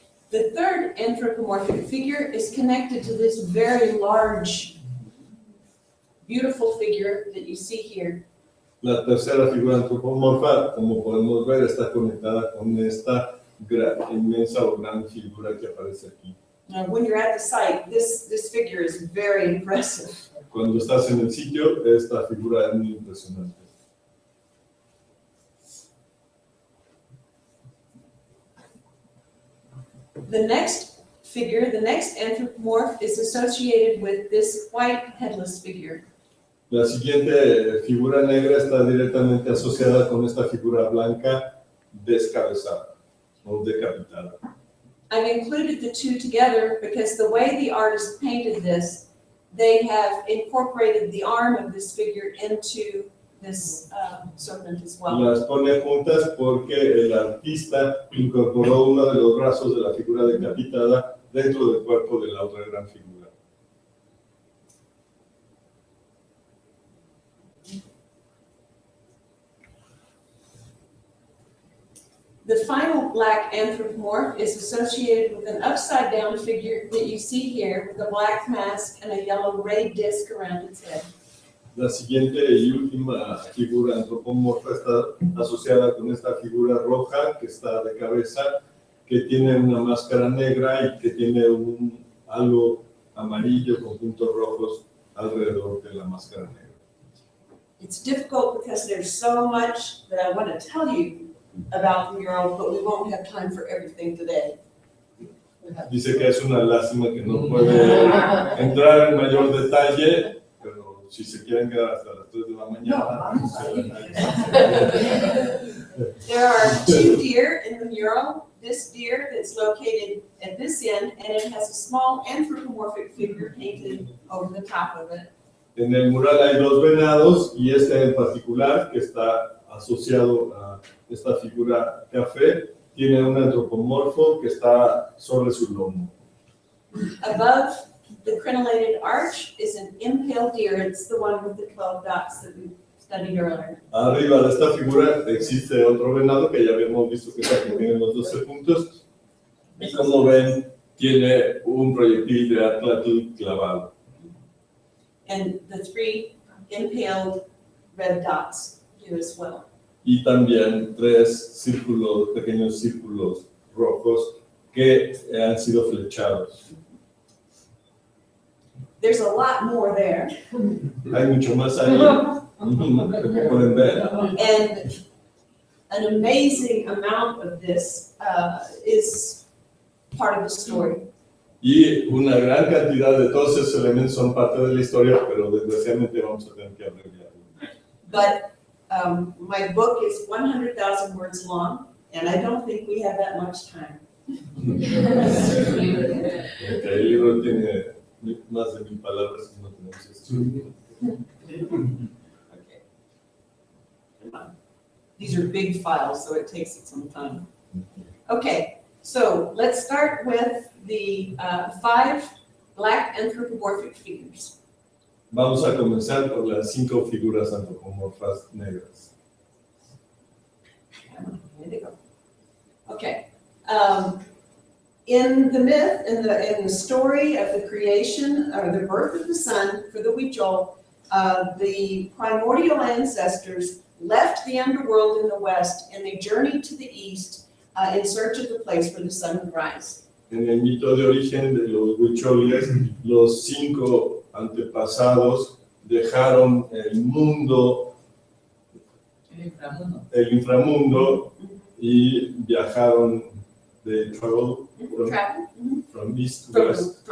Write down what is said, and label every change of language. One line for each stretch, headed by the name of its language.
English: The third anthropomorphic figure is connected to this very large, beautiful figure that you see here.
Spanish: La tercera figura antropomorfa, como podemos ver, está conectada con esta inmensa o gran figura que aparece aquí.
English: Now, when you're at the site, this figure is very impressive.
Spanish: Cuando estás en el sitio, esta figura es muy impresionante.
English: The next figure, the next anthropomorph, is associated with this white headless figure.
Spanish: La siguiente figura negra está directamente asociada con esta figura blanca descabezada o decapitada.
English: I've included the two together because the way the artist painted this, they have incorporated the arm of this figure into this serpent as well.
Spanish: Las pone juntas porque el artista incorporó uno de los brazos de la figura decapitada dentro del cuerpo de la otra gran figura.
English: The final black anthropomorph is associated with an upside-down figure that you see here with a black mask and a yellow ray disc around its head.
Spanish: La siguiente y última figura antropomorfa está asociada con esta figura roja que está de cabeza, que tiene una máscara negra y que tiene un halo amarillo con puntos rojos alrededor de la máscara negra.
English: It's difficult because there's so much that I want to tell you about the mural, but we won't have time for everything today.
Spanish: Dice que es una lástima que no puede entrar en mayor detalle, pero si se quieren quedar hasta las 3 de la mañana.
English: There are 2 deer in the mural. This deer that's located at this end, and it has a small anthropomorphic figure painted over the top of it.
Spanish: En el mural hay 2 venados y este en particular, que está asociado a esta figura café, tiene un antropomorfo que está sobre su lomo.
English: Above the crenellated arch is an impaled deer. It's the one with the 12 dots that we studied earlier.
Spanish: Arriba de esta figura existe otro venado que ya habíamos visto que tiene los 12 puntos. Y como ven, tiene un proyectil de Tláloc clavado.
English: And the 3 impaled red dots do as well.
Spanish: Y también 3 círculos, pequeños círculos rojos que han sido flechados.
English: There's a lot more there.
Spanish: Hay mucho más ahí, como pueden ver.
English: And an amazing amount of this is part of the story.
Spanish: Y una gran cantidad de todos esos elementos son parte de la historia, pero desgraciadamente vamos a tener que abreviarlo.
English: But my book is 100,000 words long, and I don't think we have that much time.
Spanish: El libro tiene más de 1000 palabras y no tenemos esto.
English: Okay. Come on. These are big files, so it takes some time. Okay, so let's start with the 5 black anthropomorphic figures.
Spanish: Vamos a comenzar por las 5 figuras antropomorfas negras.
English: Here they go. Okay. In the myth, in the story of the creation or the birth of the sun for the Huichol, the primordial ancestors left the underworld in the west and they journeyed to the east in search of the place where the sun would rise.
Spanish: En el mito de origen de los huicholes, los 5 antepasados dejaron el mundo, el inframundo, y viajaron de
English: travel from east to west.